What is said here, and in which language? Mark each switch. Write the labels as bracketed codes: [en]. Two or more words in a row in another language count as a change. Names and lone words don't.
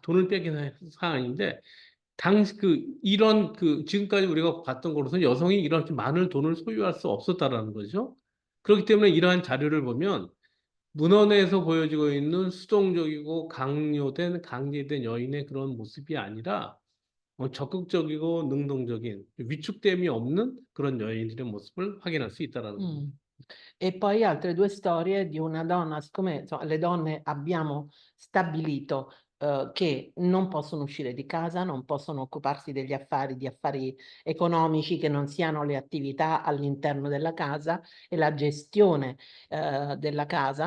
[ko] 돈을 뺏긴 상황인데 당시 이런 지금까지 우리가 봤던 거로서 여성이 이렇게 많은 돈을 소유할 수 없었다라는 거죠. 그렇기 때문에 이러한 자료를 보면 문헌에서 보여지고 있는 수동적이고 강제된 여인의 그런 모습이 아니라 적극적이고 능동적인 위축됨이 없는 그런 여인들의 모습을 확인할 수 있다라는 겁니다. mm. [it] E poi altre due storie di una donna, siccome insomma, le donne abbiamo stabilito che non possono uscire di casa, non possono occuparsi degli affari, di affari economici che non siano le attività all'interno della casa e la gestione della casa.